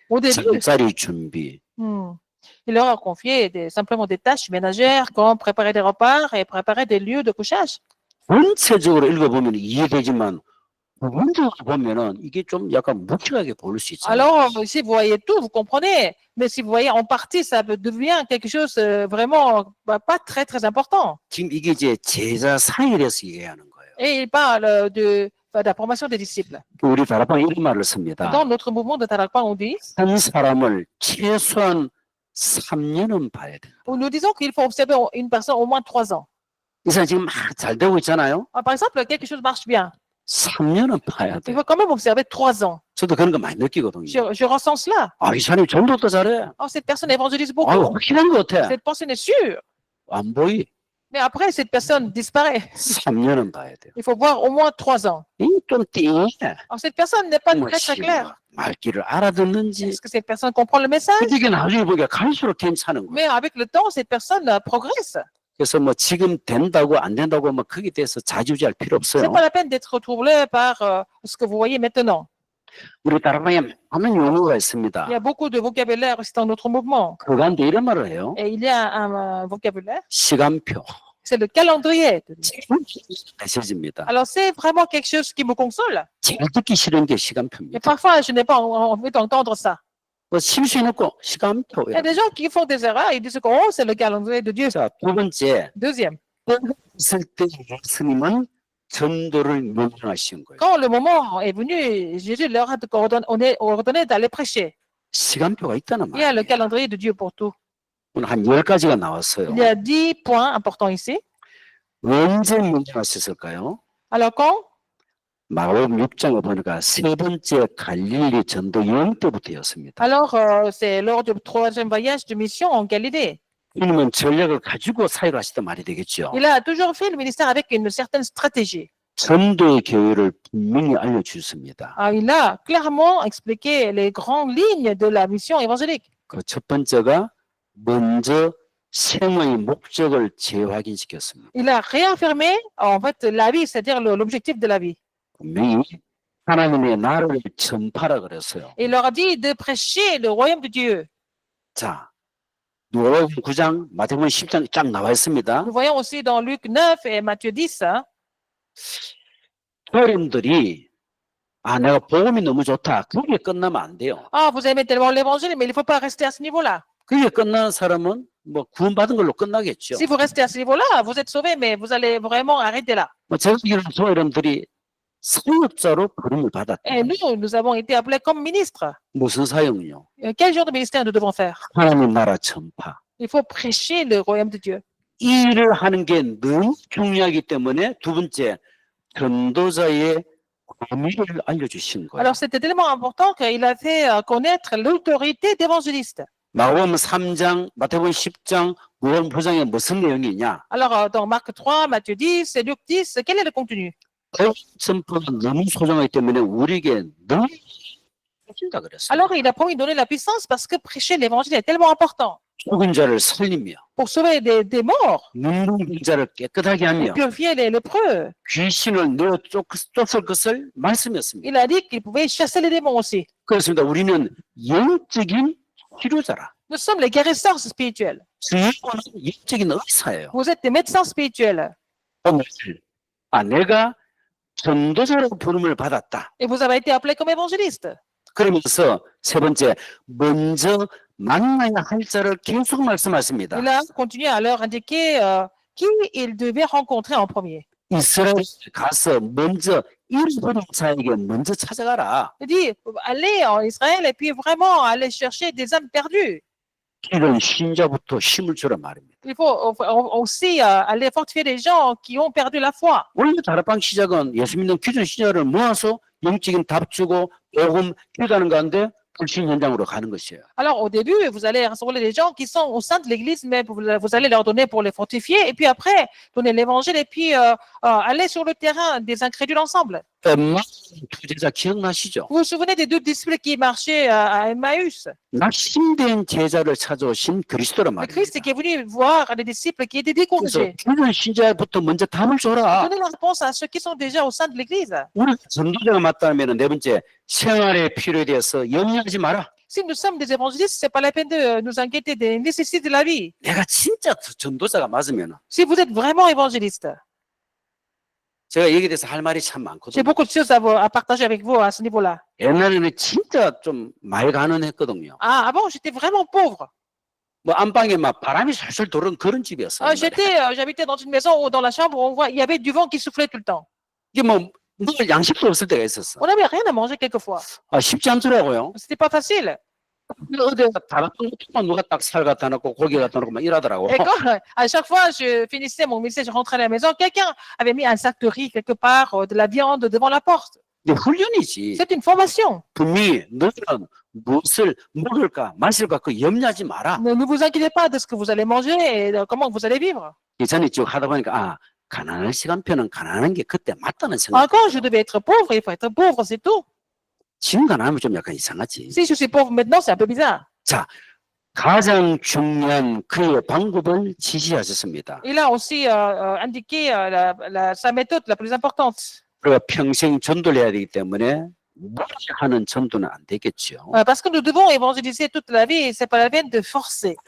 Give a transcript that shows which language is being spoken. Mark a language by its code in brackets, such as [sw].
[fr] Au début, [ko] 잠자리 준비, [fr] il leur a confié simplement des tâches ménagères comme préparer des repas et préparer des lieux de couchage. [ko] 전체적으로 읽어보면 이해되지만 부분적으로 보면은 이게 좀 약간 묵직하게 보일 수 있잖아요. [fr] Alors, si vous voyez tout, vous comprenez. Mais si vous voyez en partie, ça devient quelque chose vraiment pas très, très important. [ko] 지금 이게 이제 제자 사일에서 얘기하는 거예요. [fr] Et il parle de la formation des disciples. [ko] 우리 다락방에 이런 말을 씁니다. [fr] Dans notre mouvement de Tarakpan, on dit, [ko] 한 사람을 최소한 3년은 봐야 돼. [fr] nous disons qu'il faut observer une personne au moins 3 ans. [ko] 이 사람 지금 막 잘 되고 있잖아요. [fr] Par exemple, quelque chose marche bien. [ko] 3년은 봐야 [fr] Il [ko] 돼. [fr] faut quand même observer 3 ans. [ko] 저도 그런 거 많이 느끼거든요. [fr] Je ressens cela. [ko] 아, 이 사람이 전도도 잘해. [fr] Oh, cette personne évangélise 아, beaucoup. [ko] 확실한 것 같아. [fr] Cette personne est sûre. [ko] 안 보이. [fr] Mais après, cette personne disparaît. [ko] 3년은 봐야 돼요. [fr] Il faut voir au moins 3 ans. [ko] 좀 띵해. [fr] Alors, cette personne n'est pas 뭐, très, très claire. [ko] 말귀를 알아듣는지. [fr] Est-ce que cette personne comprend le message? [ko] 그게 나중에 보니까 갈수록 괜찮은 거예요. [fr] Mais avec le temps, cette personne progresse. [ko] 그래서 뭐 지금 된다고 안 된다고 뭐 거기에 대해서 자주지할 필요 [fr] C'est [ko] 없어요. [fr] pas la peine d'être troublé par ce que vous voyez maintenant. [ko] 우리 다락방에 많은 용어가 [fr] Il [ko] 있습니다. [fr] y a beaucoup de vocabulaire aussi dans notre mouvement. [ko] 그 가운데 이런 말을 해요. [fr] Et il y a un vocabulaire, [ko] 시간표. [fr] c'est le calendrier. [ko] 메시지입니다. [fr] Alors, c'est vraiment quelque chose qui me console. [ko] 잘 듣기 싫은 게 [fr] Et [ko] 시간표입니다. [fr] parfois, je n'ai pas envie d'entendre ça. [ko] 뭐 심수해놓고 시간표. [fr] Il y a des gens qui font des erreurs, ils disent que oh, c'est le calendrier de Dieu. [ko] 자, 두 번째, [fr] Deuxième, [ko] 있을 때 예수님은 전도를 명령하신 거예요. [fr] quand le moment est venu, Jésus leur a ordonné d'aller prêcher. [ko] 시간표가 있다는 [fr] Il y a le [ko] 말이에요. [fr] calendrier de Dieu pour tout. [ko] 오늘 한 10가지가 나왔어요. [fr] Il y a 10 points importants ici. [ko] 언제 명령하셨을까요? [fr] Alors, quand? [ko] 마가복음 6장을 보니까 세 번째 갈릴리 전도 여행 때부터였습니다. [fr] Alors, c'est lors du 3e voyage de mission en Galilée. [ko] 이놈은 전략을 가지고 사역을 하시단 말이 되겠죠. [fr] Il a toujours fait le ministère avec une certaine stratégie. [ko] 전도의 교회를 분명히 알려주셨습니다. [fr] Il a clairement expliqué les grandes lignes de la mission évangélique. [ko] 그 첫 번째가 먼저 생의 목적을 재확인시켰습니다. [fr] Il a réaffirmé, en fait, la vie, c'est-à-dire l'objectif de la vie. [ko] 분명히 하나님의 나라를 전파라 그랬어요. [fr] Il leur a dit de prêcher le royaume de Dieu. [ko] 자, 누가복음 9장, 마태복음 10장 쫙 나와 있습니다. [fr] Nous voyons aussi dans Luc 9 et Matthieu 10. [ko] 사람들이 내가 복음이 너무 좋다. 그게 끝나면 안 돼요. [fr] Vous aimez tellement l'évangile, mais il ne faut pas rester à ce niveau-là. [ko] 그게 끝난 사람은 뭐 구원받은 걸로 끝나겠죠. [fr] Si vous restez à ce niveau-là, vous êtes sauvés, mais vous allez vraiment arrêter là. [ko] 뭐 제가 이런 사람들이 사역자로 부름을 받았다. [fr] Et nous avons été appelés comme ministres. [ko] 무슨 사역이요? [fr] Quel genre de ministère nous devons faire? [ko] 하나님 나라 전파. [fr] Il faut prêcher le royaume de Dieu. [ko] 이 일을 하는 게 너무 중요하기 때문에 두 번째 전도자의 권위를 알려주신 거예요. [fr] Alors, c'était tellement important qu'il a fait connaître l'autorité d'évangéliste. [ko] 마가복음 3장, 마태복음 10장, 누가복음 9장에 무슨 내용이냐? [fr] Alors, dans Marc 3, Matthieu 10 et Luc 10, quel est le contenu? [ko] 전파가 너무 소중하기 때문에 우리에게 너무 해준다 그랬어요. [fr] Alors, il a promis de donner la puissance parce que prêcher l'évangile est tellement important. [ko] 죽은 자를 살리며 [fr] Pour sauver des morts, [ko] 눈동진 자를 깨끗하게 하며 [fr] purifier les lépreux. [ko] 귀신을 내어 쫓을 것을 말씀했습니다. [fr] Il a dit qu'il pouvait chasser les démons aussi. [ko] 그렇습니다. 우리는 영적인 치료자라. [fr] Nous sommes les guérisseurs spirituels. [ko] 주님은 영적인 의사예요. [fr] Vous êtes des médecins spirituels. [ko] 오늘 내가 전도자로 부름을 받았다. [fr] Et vous avez été appelés comme évangélistes. [ko] 그러면서 세 번째, 먼저 만나야 할 자를 계속 말씀하십니다. [fr] Il a continué à leur indiquer qui il devait rencontrer en premier. [ko] 이스라엘 가서 먼저 잃어버린 자에게 먼저 찾아가라. [fr] Il dit, allez en Israël et puis vraiment aller chercher des âmes perdues. [ko] 이런 신자부터 힘을 주라 말입니다. [fr] Il faut aussi aller fortifier les gens qui ont perdu la foi. [ko] 원래 다락방 시작은 예수 믿는 기존 신자를 모아서 영적인 답 주고 복음 기도하는 가운데 불신 현장으로 가는 것이에요. [fr] Alors au début, vous allez rassembler les gens qui sont au sein de l'Église, mais vous allez leur donner pour les fortifier, et puis après, donner l'Évangile, et puis aller sur le terrain des incrédules ensemble. [ko] 두 제자 기억나시죠? [fr] Vous vous souvenez des deux disciples qui marchaient à Emmaüs? [ko] 낙심된 제자를 찾아오신 그리스도란 [fr] Le Christ [ko] 말입니다. [fr] qui est venu voir les disciples qui étaient [ko] 그래서 [fr] découragés. [ko] 기존 신자부터 먼저 답을 줘라. [fr] Donnez la réponse à ceux qui sont déjà au sein de l'Église. [ko] 우리 전도자가 맞다면 네 번째 생활의 필요에 대해서 염려하지 마라. [fr] Si nous sommes des évangélistes, c'est pas la peine de nous inquiéter des nécessités de la vie. [ko] 내가 진짜 전도자가 맞으면 [fr] Si vous êtes vraiment évangéliste, [ko] 제가 여기에 대해서 할 말이 참 [fr] j'ai [ko] 많거든요. [fr] beaucoup de choses à partager avec vous à ce niveau-là. [ko] 옛날에는 진짜 좀 많이 가난했거든요. [fr] Ah, avant, j'étais vraiment pauvre. [ko] 뭐 안방에 막 바람이 솔솔 도는 그런 집이었어요. [fr] J'habitais dans une maison où dans la chambre, il y avait du vent qui soufflait tout le temps. [ko] 이게 뭐 먹을 양식도 없을 때가 있었어. [fr] On n'avait rien à manger quelquefois. [ko] 쉽지 않더라고요. [fr] C'était pas facile. [ko] 어디 다락방 누가 딱 살 갖다 놓고 고기 갖다 놓고 막 이러더라고. [fr] Et quand, à chaque fois, je finissais mon ministère, je rentrais à la maison, quelqu'un avait mis un sac de riz quelque part, de la viande devant la porte. [ko] 이게 훈련이지. [fr] C'est une formation. [ko] 분명히 너희는 무엇을 먹을까 마실까 그 염려하지 마라. [fr] Ne vous inquiétez pas de ce que vous allez manger et de comment vous allez vivre. [ko] 예전에 쭉 하다 보니까 가난한 시간표는 가난한 게 그때 맞다는 생각. [fr] Quand je devais être pauvre, il faut être pauvre, c'est tout. [ko] 지금 가난하면 좀 약간 이상하지. [fr] Si je suis pauvre maintenant, c'est un peu bizarre. [ko] 가장 중요한 그의 방법을 지시하셨습니다. [fr] Il a aussi indiqué sa méthode la plus importante. [ko] 우리가 평생 전도를 해야 되기 때문에 무리하는 전도는 안 되겠죠. [fr] Parce que nous devons évangéliser toute la vie, c'est pas la peine de forcer.